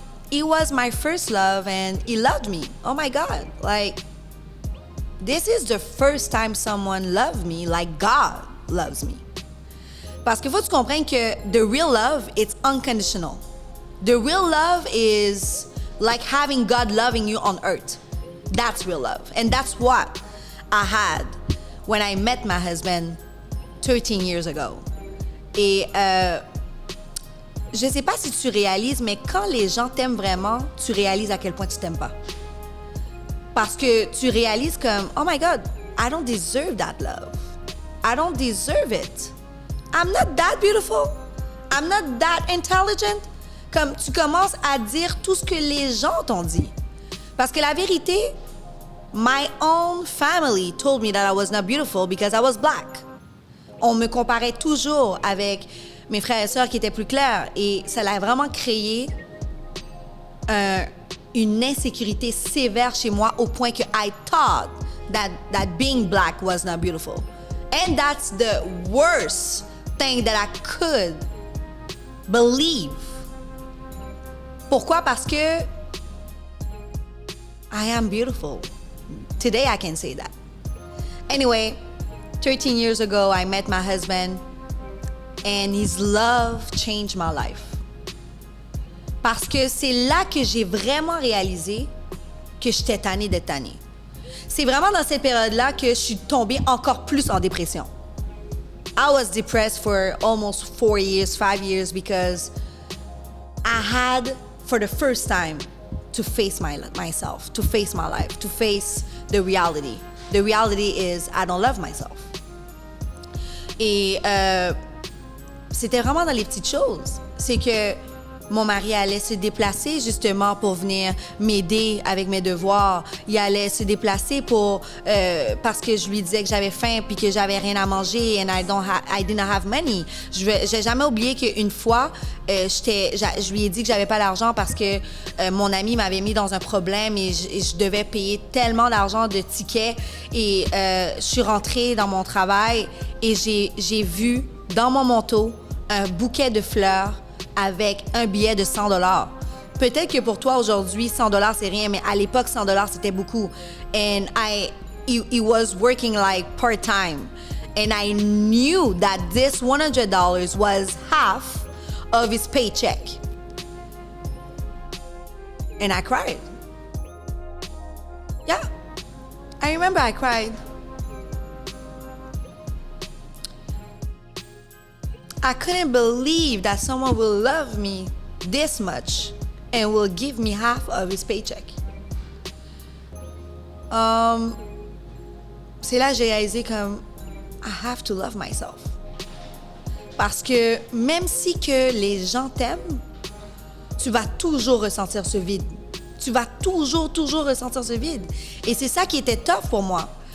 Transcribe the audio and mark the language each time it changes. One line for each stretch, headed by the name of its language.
English: He was my first love and he loved me. Oh my God. Like, this is the first time someone loved me like God loves me.
French: Parce qu'il faut que tu comprennes que
English: the real love, it's unconditional. The real love is like having God loving you on earth. That's real love. And that's what I had when I met my husband 13 years ago.
French: Et je sais pas si tu réalises, mais quand les gens t'aiment vraiment, tu réalises à quel point tu t'aimes pas. Parce que tu réalises comme,
English: oh my God, I don't deserve that love. I don't deserve it. I'm not that beautiful. I'm not that intelligent.
French: Comme tu commences à dire tout ce que les gens t'ont dit. Parce que la vérité,
English: my own family told me that I was not beautiful because I was black.
French: On me comparait toujours avec mes frères et sœurs qui étaient plus clairs. Et ça a vraiment créé une insécurité sévère chez moi au point que
English: I thought that being black was not beautiful. And that's the worst thing that I could believe.
French: Pourquoi? Parce que
English: I am beautiful. Today I can say that. Anyway, 13 years ago, I met my husband and his love changed my life.
French: Parce que c'est là que j'ai vraiment réalisé que j'étais tannée d'être tannée. C'est vraiment dans cette période-là que je suis tombée encore plus en dépression.
English: I was depressed for almost 4 years, 5 years because I had, for the first time, to face myself, to face my life, to face the reality. The reality is I don't love myself.
French: Et c'était vraiment dans les petites choses. C'est que mon mari allait se déplacer justement pour venir m'aider avec mes devoirs. Il allait se déplacer parce que je lui disais que j'avais faim puis que j'avais rien à manger
English: and I didn't have money.
French: J'ai jamais oublié qu'une fois, je lui ai dit que j'avais pas d'argent parce que mon ami m'avait mis dans un problème et je devais payer tellement d'argent de tickets et je suis rentrée dans mon travail et j'ai vu dans mon manteau un bouquet de fleurs avec un billet de $100. Peut-être que pour toi aujourd'hui $100 c'est rien, mais à l'époque $100 c'était beaucoup.
English: And he was working like part-time, and I knew that this $100 was half of his paycheck. And I cried. Yeah, I remember I cried. I couldn't believe that someone will love me this much and will give me half of his paycheck.
French: C'est là que j'ai réalisé comme
English: I have to love myself.
French: Parce que même si que les gens t'aiment, tu vas toujours ressentir ce vide. Tu vas toujours ressentir ce vide. Et c'est ça qui était tough pour moi.